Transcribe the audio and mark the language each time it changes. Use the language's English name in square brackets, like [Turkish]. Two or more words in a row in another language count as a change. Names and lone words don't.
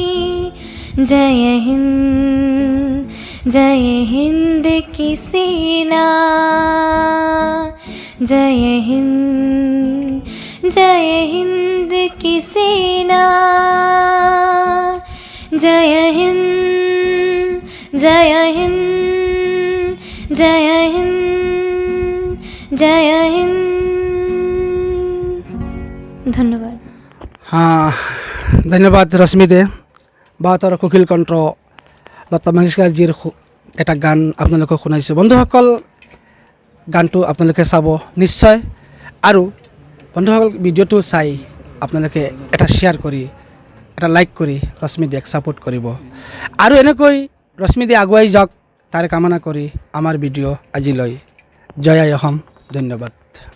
[Hindi] जय हिंद की सेना, जय हिंद की सेना, जय हिंद, जय हिंद, जय हिंद, जय हिंद। [Assamese] ধন্যবাদ। ধন্যবাদ ৰশ্মিদে বাহঁতৰ কুকিল কণ্ঠ লতা মংগেশকাৰজীৰ এটা গান আপোনালোকক শুনাইছোঁ বন্ধুসকল গানটো আপোনালোকে চাব নিশ্চয় আৰু বন্ধুসকল ভিডিঅ'টো চাই আপোনালোকে এটা শ্বেয়াৰ কৰি এটা লাইক কৰি ৰশ্মিদেক ছাপোৰ্ট কৰিব আৰু এনেকৈ ৰশ্মিদে আগুৱাই যাওক তাৰ কামনা কৰি আমাৰ ভিডিঅ' আজিলৈ জয় আই অসম ধন্যবাদ